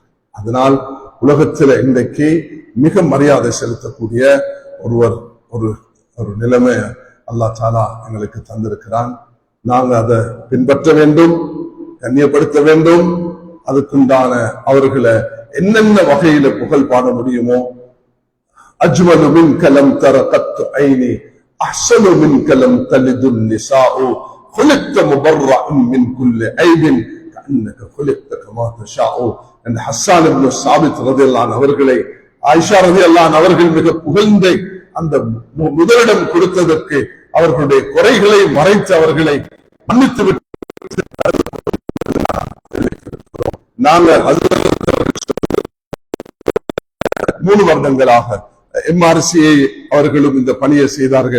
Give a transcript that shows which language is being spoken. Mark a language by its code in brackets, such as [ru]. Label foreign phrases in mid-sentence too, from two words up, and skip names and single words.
[ta] அதனால் உலகத்துல இன்றைக்கு மிக மரியாதை செலுத்தக்கூடிய ஒரு நிலைமை அல்லாஹ் தஆலா எங்களுக்கு தந்திருக்கிறான். நாங்க அதை பின்பற்ற வேண்டும், கண்ணியப்படுத்த வேண்டும். அதுக்குண்டான அவர்களை என்னென்ன வகையில புகழ் பாட முடியுமோ, [ar] أجمل منك لم تر قط عيني أحسن منك لم تلد النساء خلقت مبرأ من كل عيب كأنك خلقت كما تشاء. [ta] அந்த ஹஸ்ஸான் இப்னு சாபித் [ar] رضي الله عنه [ta] அவர்களை ஆயிஷா [ar] رضي الله عنها [ta] அவர்கள் மிக புகழ்ந்த அந்த முதலிடம் கொடுத்ததற்கு அவர்களுடைய குறைகளை மறைத்து அவர்களை மன்னித்து விட்டு நாங்கள் 3 வருடங்களாக MRCA அவர்களும் இந்த பணியை செய்தார்கள்.